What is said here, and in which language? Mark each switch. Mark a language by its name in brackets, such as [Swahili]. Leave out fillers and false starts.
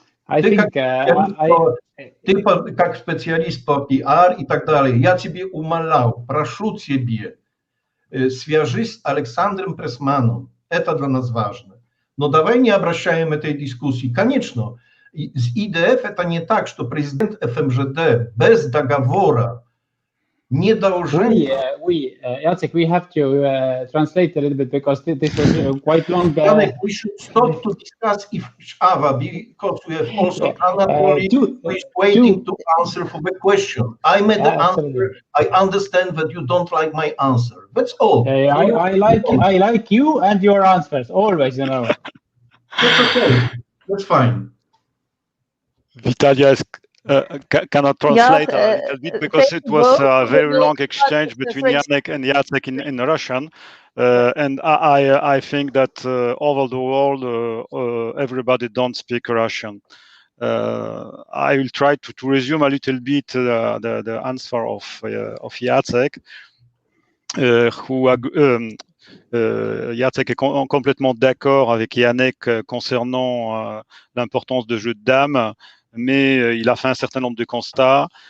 [Russian] Ты как специалист по пиар и так далее, я тебе умолял, прошу тебе, свяжись с Александром Пресманом, это для нас важно. Но давай не обращаем этой дискуссии. Конечно, с IDF это не так, что президент ФМЖД без договора не должен... [English] Jacek, we have to translate a little bit because this was quite long. We should stop to discuss if Shava, because we have also Anatoly who is waiting to answer for the question. I made the answer. I understand that you don't like my answer. That's all. I like you and your answers always, you know. That's okay. That's fine. Vitalia cannot translate a little bit because it was a very long exchange between Yanek and Jacek in Russian. And I think that over the world, everybody don't speak Russian. I will try to resume a little bit the answer of Jacek, [French] Jacek est complètement d'accord avec Yanek concernant l'importance de jeux de dames, mais il a fait un certain nombre de constats,